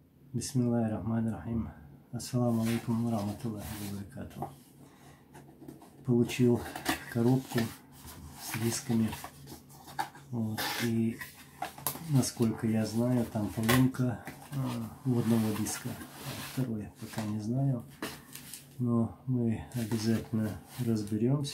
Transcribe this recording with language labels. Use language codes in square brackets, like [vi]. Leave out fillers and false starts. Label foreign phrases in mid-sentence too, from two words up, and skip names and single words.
[ar] بسم الله الرحمن الرحيم. السلام عليكم ورحمة الله وبركاته. [ru] Получил коробку с дисками. Вот. И насколько я знаю, там поломка у одного диска. Второй пока не знаю. Но мы обязательно разберемся.